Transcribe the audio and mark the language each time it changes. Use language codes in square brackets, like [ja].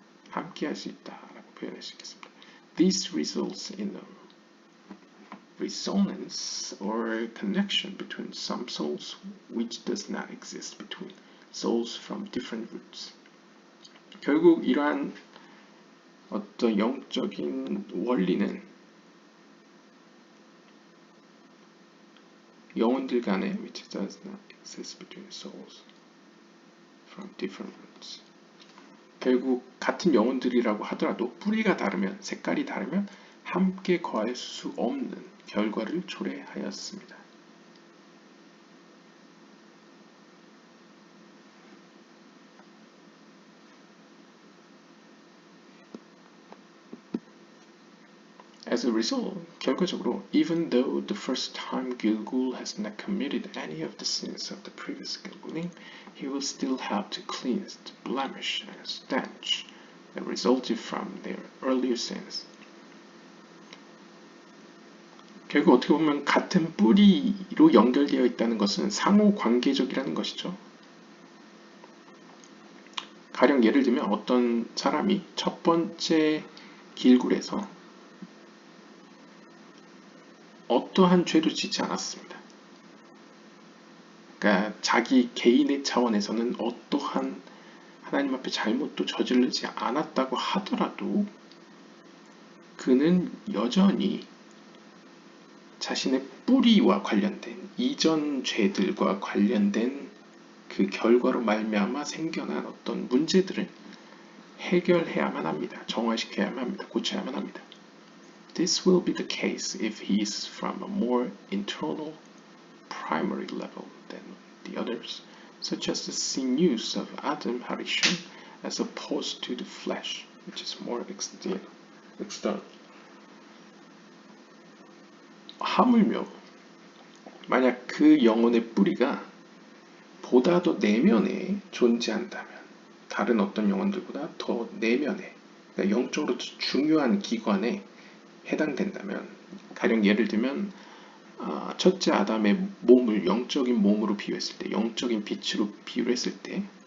[ko] 함께 할 수 있다라고 표현할 수 있겠습니다. [en] This results in a resonance or connection between some souls which does not exist between souls from different roots. [ko] 결국 이러한 어떤 영적인 원리는 영혼들 간에 [en] which does not exist between souls from different roots. [ko] 결국 같은 영혼들이라고 하더라도 뿌리가 다르면 색깔이 다르면 함께 거할 수 없는 결과를 초래하였습니다. [en] As a result, [ko] 결과적으로, [en] even though the first time Gilgul has not committed any of the sins of the previous Gilgulim, he will still have to cleanse the blemish and stench that resulted from their earlier sins. [ko] 결국 어떻게 보면 같은 뿌리로 연결되어 있다는 것은 상호 관계적이라는 것이죠. 가령 예를 들면 어떤 사람이 첫 번째 길굴에서 어떠한 죄도 짓지 않았습니다. 그러니까 자기 개인의 차원에서는 어떠한 하나님 앞에 잘못도 저지르지 않았다고 하더라도 그는 여전히 자신의 뿌리와 관련된 이전 죄들과 관련된 그 결과로 말미암아 생겨난 어떤 문제들을 해결해야만 합니다. 정화시켜야만 합니다. 고쳐야만 합니다. [en] This will be the case if he is from a more internal, primary level than the others, such as the sinews of Adam Harishon, as opposed to the flesh, which is more external. [ko] 하물며 만약 그 영혼의 뿌리가 보다 더 내면에 존재한다면 다른 어떤 영혼들보다 더 내면에 그러니까 영적으로 중요한 기관에 해당된다면 가령 예를 들면 첫째 아담의 몸을 영적인 몸으로 비유했을 때 영적인 빛으로 비유를 했을 때